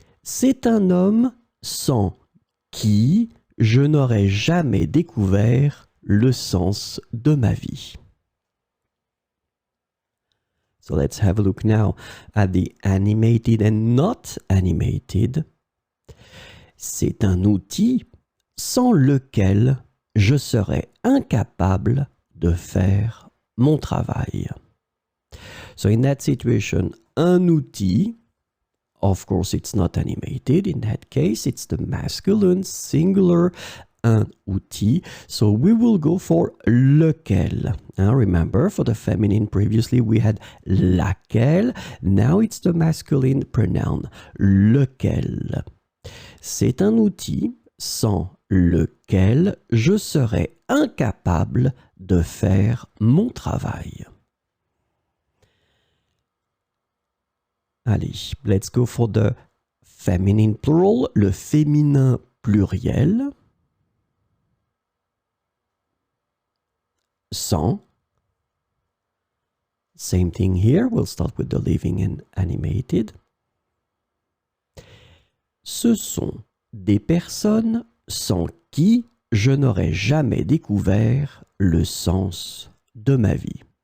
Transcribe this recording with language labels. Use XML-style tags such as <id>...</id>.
<fr>C'est un homme sans qui je n'aurais jamais découvert le sens de ma vie.</fr> <en>So let's have a look now at the animated and not animated.</en> <fr>C'est un outil sans lequel je serais incapable de faire mon travail.</fr> <en>So in that situation,</en> <fr>un outil,</fr> <en>of course it's not animated, in that case it's the masculine singular, un outil. So we will go for lequel. Now remember, for the feminine previously we had laquelle, now it's the masculine pronoun, lequel.</en> <fr>C'est un outil sans lequel je serais incapable de faire mon travail.</fr> <en>Allez, let's go for the feminine plural,</en> <fr>le féminin pluriel. Sans.</fr> <en>Same thing here, we'll start with the living and animated.</en> <fr>Ce sont des personnes sans qui je n'aurais jamais découvert le sens de ma vie.</fr>